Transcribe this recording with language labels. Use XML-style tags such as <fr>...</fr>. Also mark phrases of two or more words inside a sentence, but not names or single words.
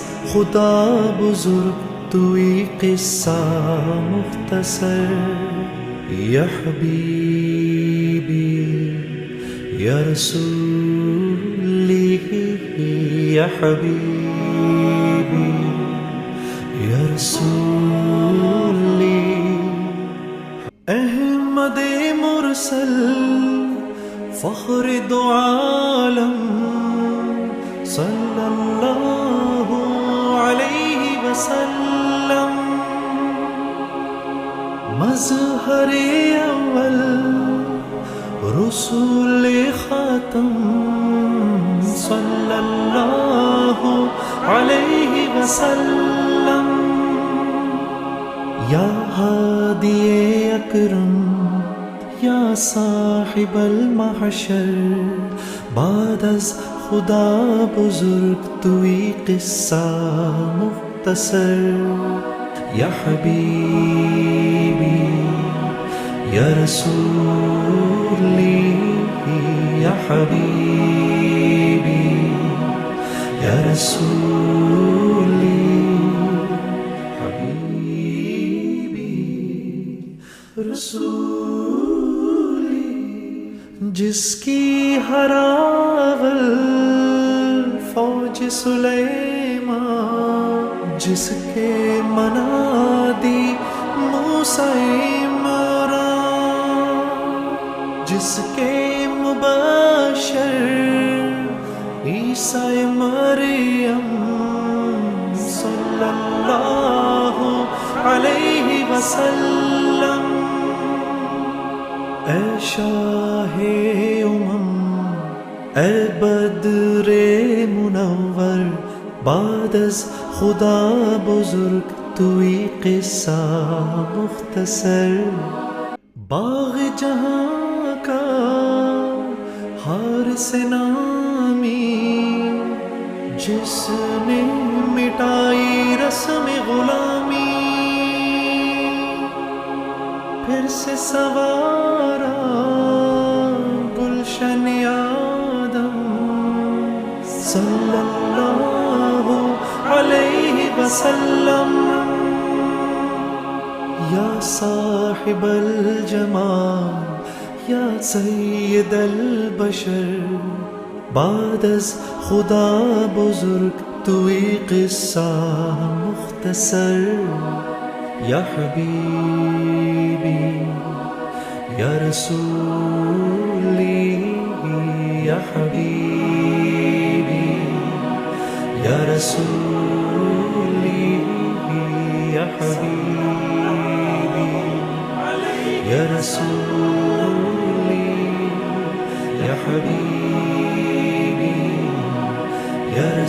<fa>خدا بزرگ توی قصہ مختصر،</fa> <ar>یا حبیبی یا رسولی یا حبیبی یا رسولی،</ar> <ur>احمد مرسل فخر دو عالم</ur> <ar>صلی اللہ علیہ وسلم،</ar> <ur>مظہر اول رسول خاتم</ur> <ar>صلی اللہ علیہ وسلم، یا ہادی اکرم یا صاحب المحشر،</ar> <fa>بعد از خدا بزرگ توی قصہ مختصر</fa> <ar>یا حبیبی یا رسولی یا حبیبی یا رسولی حبیبی رسولی</ar> <ur>جس کی ہراول فوج سلیمان جس کے منادی موسیٰ عمران جس کے مبشر عیسیٰ مریم</ur> <ar>صلی اللہ علیہ وسلم</ar> <ur>اے شاہ اے بدر منور</ur> <fa>بعد از خدا بزرگ توی قصہ مختصر</fa> <ur>باغ جہاں کا حارس نامی جس نے مٹائی رسم غلامی پھر سے سوارا گلشن آدم</ur> <ar>صلی اللہ علیہ وسلم یا صاحب الجمال یا سید البشر</ar> <fa>بعد از خدا بزرگ</fa> <ar>توی قصہ مختصر یا حبیبی یا رسولی یا حبیبی یا رسولی یا حبیبی یا رسولی یا حبیبی یا</ar>